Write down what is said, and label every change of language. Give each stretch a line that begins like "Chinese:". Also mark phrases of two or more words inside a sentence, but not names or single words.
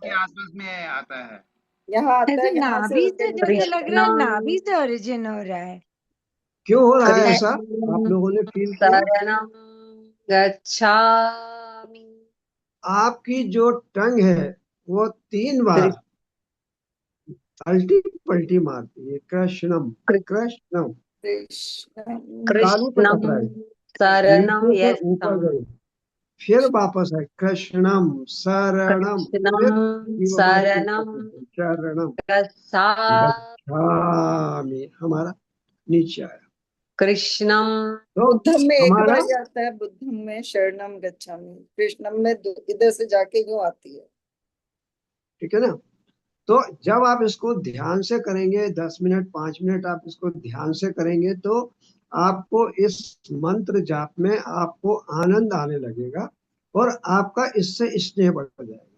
Hindi: के है। आसपास में आता है। यहाँ आता ऐसे है, यहाँ से नाभि होके से नीचे जैसे आता लग है। रहा है,
Pali: कृष्णं
Hindi: नाभि से ओरिजिन हो रहा है। क्यों हो रहा है ऐसा? आप
Pali: कृष्णं
Hindi: लोगों ने फील किया?
Pali: शरणं गच्छामि
Hindi: आपकी जो टंग है वो 3 बार अल्टी पल्टी मारती है।
Pali: कृष्णम कृष्णम, कृष्णं
Hindi: तालू पे
Pali: कृष्णं
Hindi: टकराए,
Pali: शरणं
Hindi: नीचे से ऊपर यशं गए, फिर वापस है
Pali: कृष्णम शरणम, कृष्णं
Hindi: फिर जीव हमारी ऊपर
Pali: शरणं
Hindi: चढ़ी, शरणम
Pali: गच्छामि गच्छामि,
Hindi: हमारा नीचे आया।
Pali: कृष्णं
Hindi: तो बुद्धम में एक हमारा बार जाता है, बुद्धम में
Pali: शरणम गच्छामि,
Hindi: कृष्णम में इधर से जाके यूं आती है। ठीक है ना। तो जब आप इसको ध्यान से करेंगे, 10 मिनट 5 मिनट आप इसको ध्यान से करेंगे, तो आपको इस मंत्र जाप में आपको आनंद आने लगेगा और आपका इससे स्नेह बढ़ जाएगा।